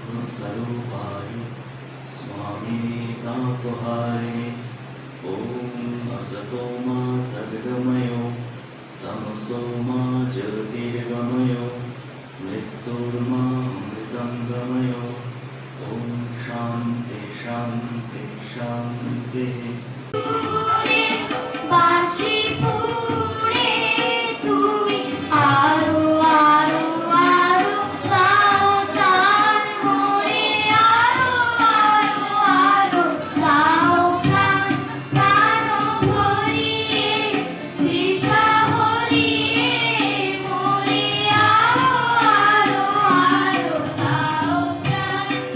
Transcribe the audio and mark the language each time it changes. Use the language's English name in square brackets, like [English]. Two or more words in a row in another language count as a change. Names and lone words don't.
[Sanskrit] स्वरूपाय स्वामी तापहारे ओम असतो मा सद्गमयो तमसो मा ज्योतिर्गमयो मृत्युर्मा मृतंगमयो ओम शांति शांति शांति। [Bangla] বাঁশি পুড়ে তুমি আরো আরো আরো গাও গান করে আরো আরো আরো গাও গান গান ভরিয়ে তৃষা ভরিয়ে মরে আরো আরো আরো গাও গান।